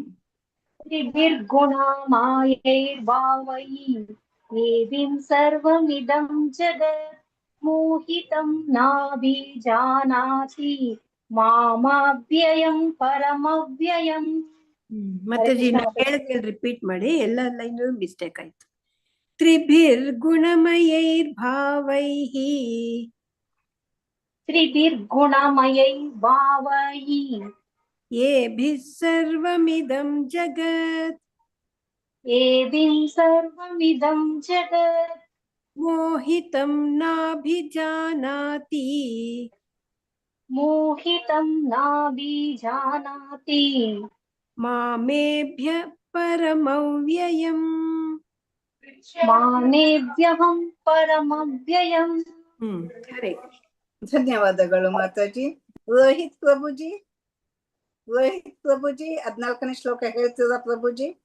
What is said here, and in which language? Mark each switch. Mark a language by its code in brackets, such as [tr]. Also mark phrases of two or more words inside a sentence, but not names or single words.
[sa] ತ್ರಿಭಿರ್ಗುಣಮಯೈರ್ಭಾವೈ ಏವಿಂ ಸರ್ವಮಿದಂ ಜಗತ್ ಮೋಹಿತಂ ನಾಭಿಜಾನಾತಿ ಮಾಮವ್ಯಯಂ ಪರಮವ್ಯಯಂ. [kn] ಮಾತಾಜಿ ಹೇಳಿದ್ರೆ ರಿಪೀಟ್ ಮಾಡಿ, ಎಲ್ಲ [en] line mistake [kn] ಆಯ್ತು. [sa] ತ್ರಿಭಿರ್ಗುಣಮಯೈರ್ಭಾವೈಃ ತ್ರಿಭಿರ್ಗುಣಮಯೈರ್ಭಾವೈ ಏಭಿಃ ಸರ್ವಮಿದಂ ಜಗತ್ ಏವಿಂ ಸರ್ವಮಿದಂ ಜಗತ್ ಮೋಹಿತಂ ನಾಭಿಜಾನಾತಿ मोहितं नाभिजानाति ಮಾಮೇಭ್ಯ ಪರಮವ್ಯಯಂ. ಮಾಮೇಭ್ಯಹಂ ಪರಮವ್ಯಯಂ. ಹರೇ [kn] ಧನ್ಯವಾದಗಳು ಮಾತಾಜಿ. ರೋಹಿತ್ ಪ್ರಭುಜಿ, ರೋಹಿತ್ ಪ್ರಭುಜಿ 14ನೇ ಶ್ಲೋಕ ಹೇಳ್ತೀರಾ ಪ್ರಭುಜಿ?